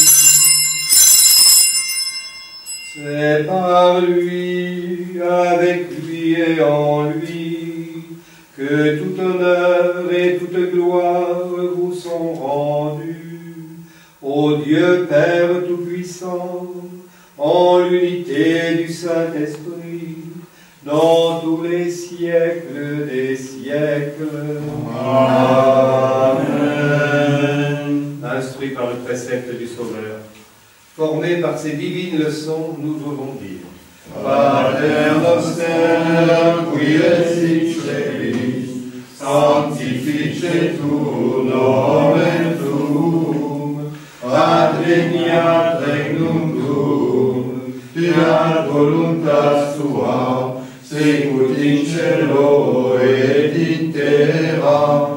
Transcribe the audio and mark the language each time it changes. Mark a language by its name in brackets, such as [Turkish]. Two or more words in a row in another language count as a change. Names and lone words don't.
[French] C'est par lui, avec lui et en lui, que tout honneur et toute gloire vous sont rendus, ô Dieu Père Tout-Puissant, en l'unité du Saint-Esprit, dans tous les siècles des siècles. Amen. Instruits par le précepte du Sauveur, formés par ces divines leçons, nous osons dire: [Latin] Pater noster, qui es in celis, sanctificetur nomen tuum, adveniat regnum tuum, fiat voluntas tua, sicut in cielo et in terra.